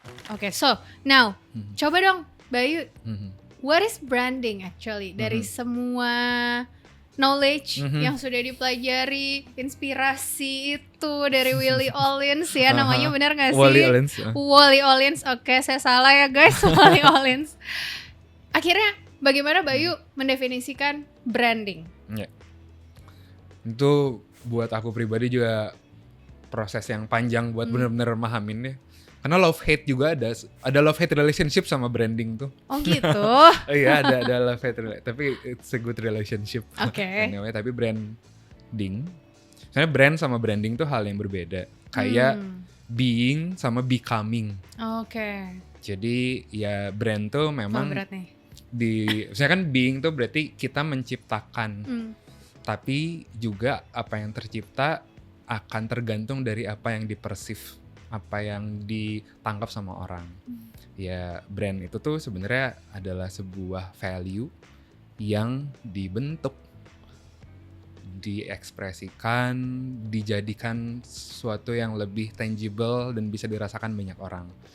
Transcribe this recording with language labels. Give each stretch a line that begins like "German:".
English: Oke, so now
Indonesian: coba dong
English: Bayu, what is branding actually?
Indonesian: Dari semua knowledge yang sudah dipelajari, inspirasi itu dari Willie Ollins ya, namanya benar nggak sih? Wally Ollins. Oke, saya salah ya guys, Wally Ollins. Akhirnya bagaimana Bayu mendefinisikan branding? Ya. Itu buat aku pribadi juga proses yang panjang buat bener-bener mahamin ya. Karena love hate juga ada love hate relationship sama branding tuh. Oh gitu. Iya ada love hate tapi
English: it's a good relationship.
Indonesian: Oke. Anyway, tapi branding, soalnya brand sama branding tuh hal yang berbeda. Kayak being sama becoming. Oke. Jadi ya brand tuh memang berat nih. misalnya kan being tuh berarti kita menciptakan. Tapi juga apa yang tercipta akan tergantung dari apa yang dipersif, apa yang ditangkap sama orang. Ya brand itu tuh sebenarnya adalah sebuah value yang dibentuk, diekspresikan, dijadikan sesuatu yang lebih tangible dan bisa dirasakan banyak orang.